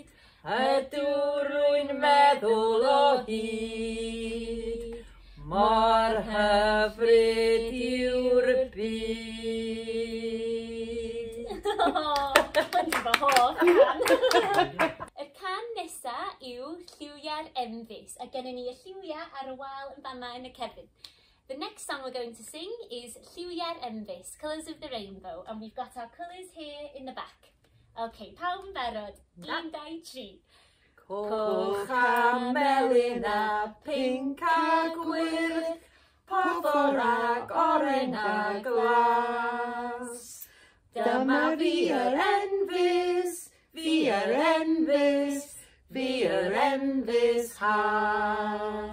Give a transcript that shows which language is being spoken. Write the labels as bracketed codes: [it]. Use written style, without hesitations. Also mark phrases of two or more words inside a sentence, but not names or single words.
[cy] Ydw rwy'n meddwl o hyd, mor hyfryd yw'r byd. Y can nesa yw lliwiau'r enfys, a gennym ni y lliwiau ar y wal yn fama yn y cefn. [en] The next song we're going to sing is Lliwiau'r enfys, Colours of the Rainbow, and we've got our colours here in the back. [cy] OK, pawb yn barod. 1, 2, 3. Coch a melyn a pinc a gwyrdd, porffor ag oren a glas. Dyma fi yr enfys, fi yr enfys, fi yr enfys haf.